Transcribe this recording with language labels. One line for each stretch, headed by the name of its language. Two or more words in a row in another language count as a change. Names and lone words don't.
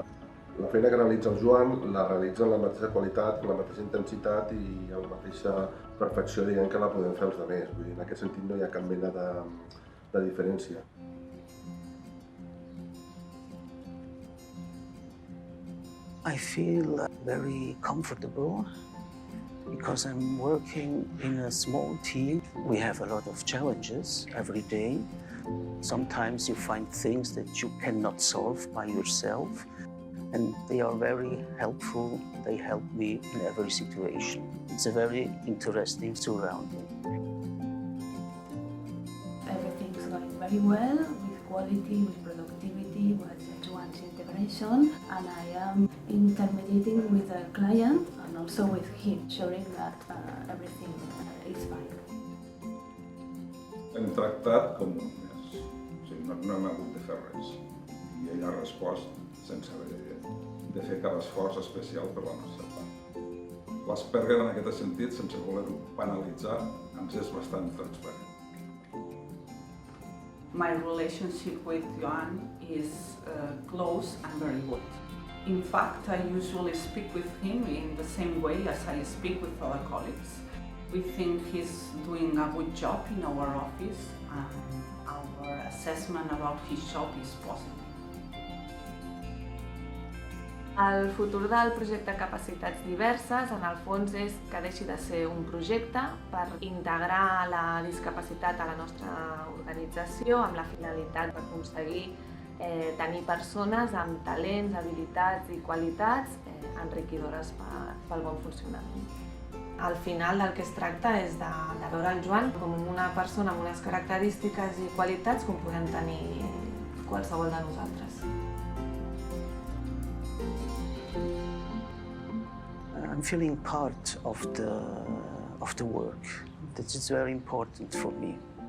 Catalan: La feina que realitza el Joan la realitza amb la mateixa qualitat, amb la mateixa intensitat i amb la mateixa perfecció que la podem fer els altres. Vull dir, en aquest sentit no hi ha cap mena de diferència.
English: I feel very comfortable because I'm working in a small team. We have a lot of challenges every day. Sometimes you find things that you cannot solve by yourself, and they are very helpful. They help me in every situation. It's a very interesting surrounding. Everything's going very well, with quality, with productivity, with Joan's integration, and I am intermediating with the client and also with him, ensuring that everything is fine.
Catalan: Hem tractat com un mes, no hem hagut de fer res i ell ha respost sense haver de fer cap esforç especial per la nostra part. L'Asperger en aquest sentit, sense voler-ho banalitzar, ens és bastant transparent.
English: My relationship with Joan is close and very good. In fact, I usually speak with him in the same way as I speak with other colleagues. We think he's doing a good job in our office, and our assessment about his job is positive.
Catalan: El futur del projecte Capacitats Diverses, en el fons, és que deixi de ser un projecte per integrar la discapacitat a la nostra organització amb la finalitat d'aconseguir tenir persones amb talents, habilitats i qualitats enriquidores pel bon funcionament. Al final del que es tracta és de veure el Joan com una persona amb unes característiques i qualitats com podem tenir qualsevol de nosaltres.
English: I'm feeling part of the work. That is very important for me.